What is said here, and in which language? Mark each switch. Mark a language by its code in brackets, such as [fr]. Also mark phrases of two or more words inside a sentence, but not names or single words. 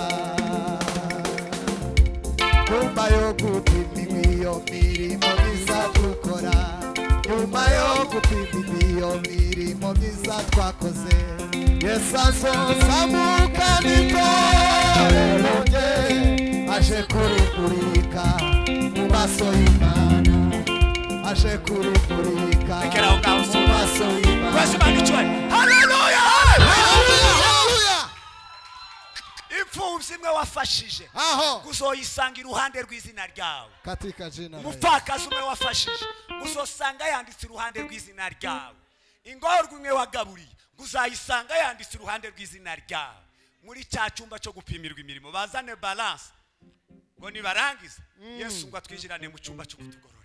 [rn] Nyuma yo gupima iyo mirimo myiza dukora, nyuma yo gupima iyo mirimo myiza twakoze, Yesu azozamuka n'itorero rye aje kurikurika mu maso y'Imana, aje kurikurika mu maso y'Imana. Haleluya haleluya. Imfubyi imwe wafashije uzoyisanga iruhande rw'izina ryawe. [sw] Katika jina la Yesu. [rn] Umupfakazi umwe wafashije uzosanga yanditse iruhande rw'izina ryawe. Ingorwa imwe wagaburiye uzayisanga yanditse iruhande rw'izina ryawe. Muri cya cyumba cyo gupimirwa imirimo bazane balance ngo nibarangiza Yesu ngo atwijirane mu cyumba cyo kutugorora